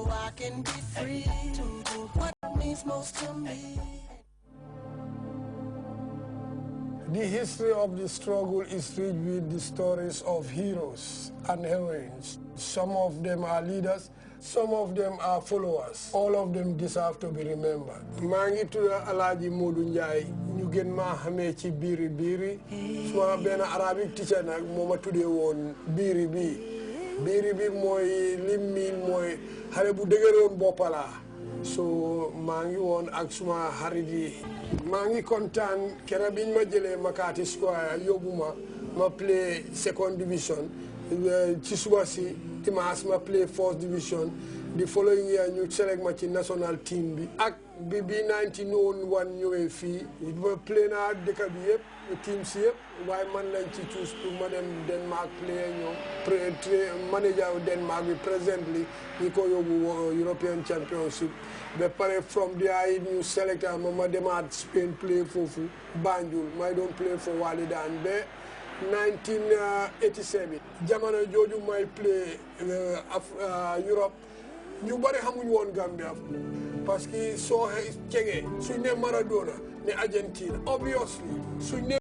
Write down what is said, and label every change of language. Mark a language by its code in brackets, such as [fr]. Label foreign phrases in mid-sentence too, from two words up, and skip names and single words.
[en] The history of the struggle is rich with the stories of heroes and heroines. Some of them are leaders, some of them are followers. All of them deserve to be remembered. [wo] maa ngi tudd Alhaji Modou Ndiaye ñu gën maa xamee ci biiri biiri suma benn arabic teacher nag moo ma tuddee woon biiri bi mooy lim miin mooy xale bu dëgëroon boppala so maa ngi woon ak suma xarit yi maa ngi kontaan keroog biñ ma jëlee Makati Square yóbbu ma play [en] second division [wo] ci suba si dimanche ma play [en] fourth division the following year [wo] ñu select ma ci [en] national team [wo] bi ak bi 1901 ñëwee fii ma play naa dëkk bi yëpp team si yëpp waaye man lañ ci choose pour ma dem Denmark play ñoom manager Denmark bi presently ñi ko yóbbu European Championship ba pare [en] from there [wo] ñu select ma demaat Spain play foofu Banjul may doon [en] play for [wo] Walidaan ba 1987 jamono jooju may play Europe ñu bari xamuñ woon Gambia parce que soo cegee suñ ne Maradona ne Argentina obviously